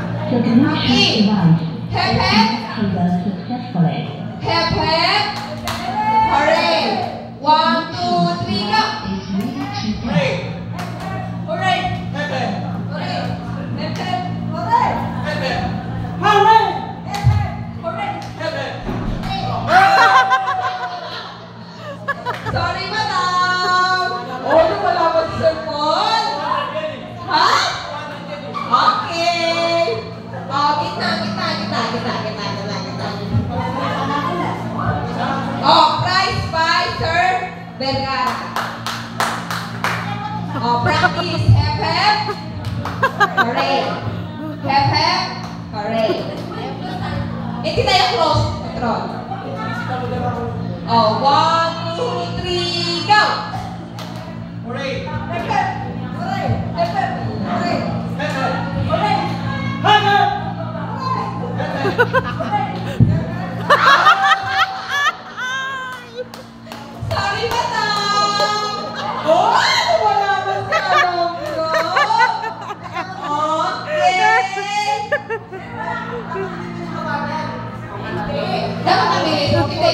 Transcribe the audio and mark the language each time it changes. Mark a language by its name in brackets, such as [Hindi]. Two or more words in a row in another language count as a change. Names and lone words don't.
[English] The connection device Hep, hep. activated successfully. Hep, hep. Hooray. 1, 2, 3, go. Hooray! Hooray. Hep, hep. Hooray. Hep, hep. Hooray. Hep, hep. Hooray. Hep, hep. Hooray. Hep, hep. Sorry, madam. [Filipino] Oh, wala ba si Sir Paul? Ha? [English] Okay. Oh, gitna. Oh, prize by Sir Vergara. Oh, practice. Hep, hep. Hooray. Hep, hep. Hooray. [Filipino] Hindi tayo close. Control. Oh, 1, 2, 3, go! [English] Hooray! Hep, hep. Hooray. Hep, hep. Hooray. Hep, hep. Hooray. Hep, hep. Sorry, madam! [Filipino] Oh, wala ba sa alam ko? Okay! Dapat mabilis, hindi.